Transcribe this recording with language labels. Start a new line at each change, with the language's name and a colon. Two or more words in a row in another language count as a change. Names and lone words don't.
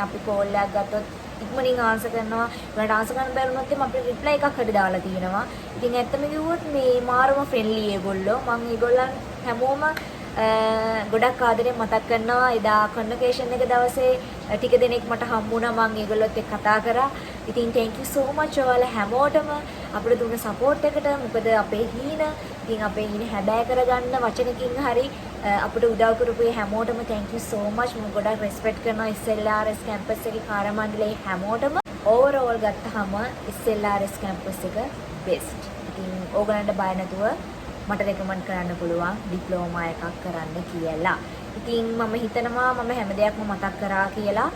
Sinhala: අපි කෝල් එකක් ගත්තොත් ඉක්මනින් ආන්සර් කරනවා. ඒකට ආන්සර් කරන්න බැරුණොත් එම් අපිට රිප්ලයි එකක් හරි දාලා තියෙනවා. ඉතින් ඇත්තම කිව්වොත් මේ මාරම ෆ්‍රෙන්ඩ්ලි ඒගොල්ලෝ. මම ඒගොල්ලන් හැමෝම ගොඩක් ආදරෙන් මතක් කරනවා. එදා කන්වර්සේෂන් එක දවසේ ටික දෙනෙක් මට හම්බුණා. මම ඒගොල්ලොත් එක්ක කතා කරා. ඉතින්
English: thank you so much
Sinhala: ඔයාලා හැමෝටම අපිට දුන්න support එකට. මොකද අපේ හීන ඉතින් අපේ හීන හැබෑ කරගන්න වචනකින් හරි අපිට උදව් කරපු හැමෝටම
English: thank you so much.
Sinhala: මම ගොඩක් respect කරනවා SLRS campus එකේ කාර්ය මණ්ඩලයේ හැමෝටම. overall ගත්තාම SLRS campus එක best. ඉතින් ඕගලන්ට බය නැතුව මට recommend කරන්න පුළුවන් ඩිප්ලෝමා එකක් කරන්න කියලා. ඉතින් මම හිතනවා මම හැම දෙයක්ම මතක් කරා කියලා.